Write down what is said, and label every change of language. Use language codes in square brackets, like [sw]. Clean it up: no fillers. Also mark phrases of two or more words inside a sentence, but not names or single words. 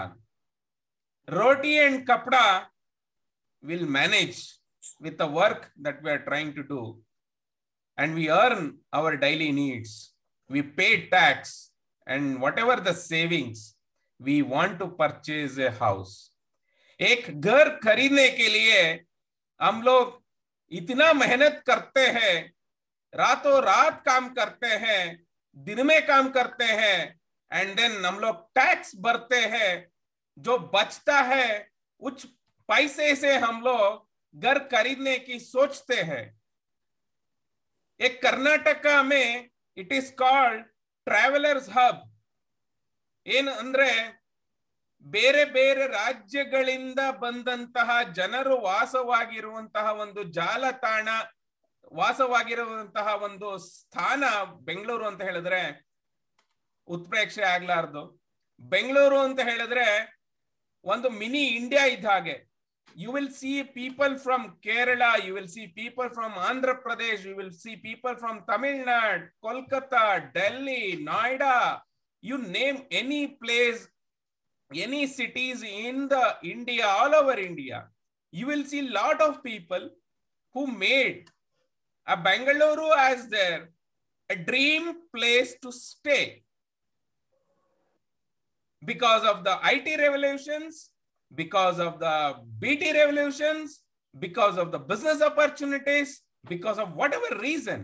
[en] Roti and kapda will manage with the work that we are trying to do, and we earn our daily needs. We pay tax, and whatever the savings, we want to purchase a house. [hi] एक घर खरीदने के लिए हम लोग इतना मेहनत करते हैं, रातों रात काम करते हैं, दिन में काम करते हैं, [en] and then [hi] हम लोग टैक्स भरते हैं. जो बचता है उस पैसे से हम लोग घर खरीदने की सोचते हैं. एक कर्नाटका में [en] it is called travelers hub. [kn] ಏನು ಅಂದ್ರೆ ಬೇರೆ ಬೇರೆ ರಾಜ್ಯಗಳಿಂದ ಬಂದಂತಹ ಜನರು ವಾಸವಾಗಿರುವಂತಹ ಒಂದು ಜಾಲತಾಣ, ವಾಸವಾಗಿರುವಂತಹ ಒಂದು ಸ್ಥಾನ ಬೆಂಗಳೂರು ಅಂತ ಹೇಳಿದ್ರೆ ಉತ್ಪ್ರೇಕ್ಷೆ ಆಗ್ಲಾರ್ದು. ಬೆಂಗಳೂರು ಅಂತ ಹೇಳಿದ್ರೆ ಒಂದು [en] mini India [kn] ಇದ್ದ ಹಾಗೆ. [en] you will see people from Kerala, you will see people from Andhra Pradesh, you will see people from Tamil Nadu, Kolkata, Delhi, Noida, you name any place, any cities in the India, all over India, you will see lot of people who made a Bangalore as their a dream place to stay because of the IT revolutions, because of the BT revolutions, because of the business opportunities, because of whatever reason.